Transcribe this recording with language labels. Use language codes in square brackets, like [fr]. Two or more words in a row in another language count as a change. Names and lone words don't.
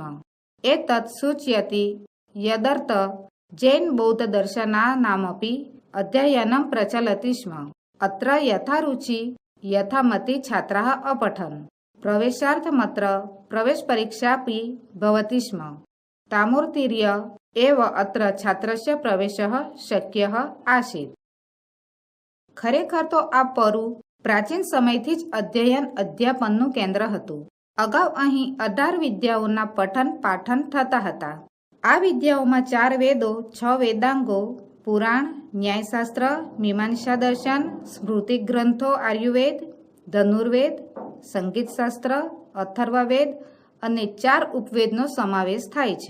[sa] एतत् सूचयति यदर्थ जैन बौद्धदर्शनानामपि अध्ययनं प्रचलति स्म. अत्र यथा रुचि यथामति छात्राः अपठन्. प्रवेशार्थमत्र प्रवेश परीक्षापि भवति स्म. तामूर्तिर्य एव अत्र छात्रस्य प्रवेशः शक्यः आसीत्. [gu] ખરેખર તો આ પરું પ્રાચીન સમયથી જ અધ્યયન અધ્યાપનનું કેન્દ્ર હતું. અગાઉ અહીં 18 વિદ્યાઓના પઠન પાઠન થતા હતા. આ વિદ્યાઓમાં 4 વેદો, 6 વેદાંગો, પુરાણ, ન્યાયશાસ્ત્ર, મીમાંસા દર્શન, સ્મૃતિ ગ્રંથો આયુર્વેદ, ધનુર્વેદ, સંગીતશાસ્ત્ર, અથર્વવેદ અને 4 ઉપવેદનો સમાવેશ થાય છે.